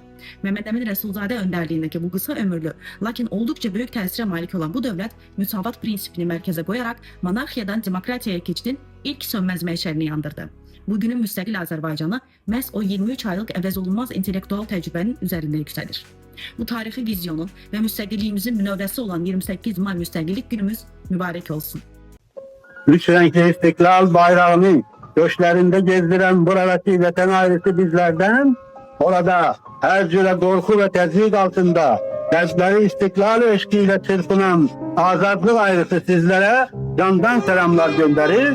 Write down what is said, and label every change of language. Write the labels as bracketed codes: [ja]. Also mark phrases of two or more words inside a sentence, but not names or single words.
[az] Mehmet Emin Resulzadə öndərliyindəki bu qısa ömürlü, lakin olduqca böyük təsirə malik olan bu dövlət müsavat prinsipini mərkəzə qoyaraq monarxiyadan demokratiyaya keçidin ilk sönməz məşəlini yandırdı. Bugünün müstəqil Azərbaycanı məhz o 23 aylıq əvəzolunmaz intellektual təcrübənin üzərində yüksəlir. Bu tarixi vizyonun və müstəqilliyimizin münəvvəsi olan 28 May müstəqillik günümüz mübarək olsun. [tr] Üç renkli istiklal bayrağının göçlerinde gezdiren buradaki vatan ailesi bizlerden, orada her cüre korku ve tezyiq altında kalpleri istiklal eşkiyle çırpınan azadlık ailesi sizlere candan selamlar gönderir.